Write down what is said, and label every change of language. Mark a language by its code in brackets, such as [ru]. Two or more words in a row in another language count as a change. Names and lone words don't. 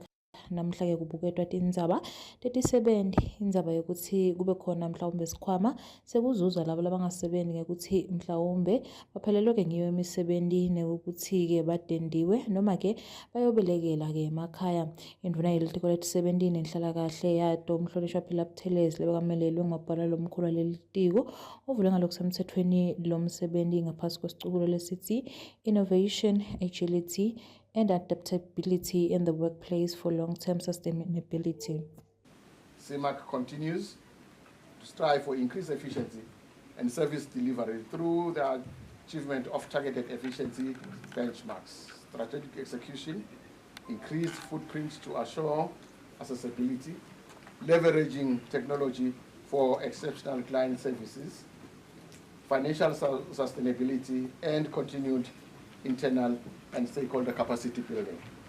[ss] Namhla ke kubuketwa tindzaba letisebenzi indzaba yokuthi kube khona mhlawumbe sikhwama sekuzuza labo labangasebenzi ngekuthi mhlawumbe baphelelwe ke ngiyo imisebenzi nekuthi ke badendiwe noma ke bayobelekela ke emakhaya. Induna yelitiko letisebenzi nenhlala kahle yato umhlonishwa Phila Buthelezi lebekamelelwe ngumabhala lomkhulu lelitiko uvule ngalokusemthethweni lomsebenzi ngaphasi kwesicukulo lesithi [en] Innovation, Agility and Adaptability in the Workplace for Long-Term Sustainability. CIMAC continues to strive for increased efficiency and service delivery through the achievement of targeted efficiency benchmarks, strategic execution, increased footprint to assure accessibility, leveraging technology for exceptional client services, financial sustainability, and continued internal and stakeholder capacity building.